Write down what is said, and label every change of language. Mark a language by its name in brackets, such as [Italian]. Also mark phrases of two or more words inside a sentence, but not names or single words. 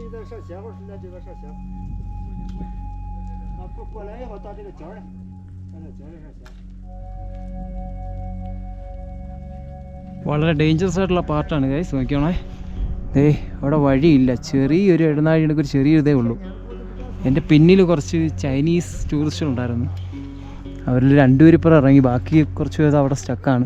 [Chinese] 上斜或者在这边上斜。啊，过来以后到这个角儿来，到这角儿上斜。 [Malayalam] വളരെ ഡേഞ്ചറസ് ആയിട്ടുള്ള പാർട്ടാണ് ഗൈസ്. നോക്കിയോണേ, അവിടെ വഴിയില്ല, ചെറിയൊരു ഇടനാഴിയുടെ ഒരു ചെറിയൊരു ഇതേ ഉള്ളൂ. എൻ്റെ പിന്നിൽ കുറച്ച് ചൈനീസ് ടൂറിസ്റ്റുകളുണ്ടായിരുന്നു. അവരിൽ 2 പേരിപ്പുറം ഇറങ്ങി, ബാക്കി കുറച്ച് പേര് അവിടെ സ്റ്റക്കാണ്.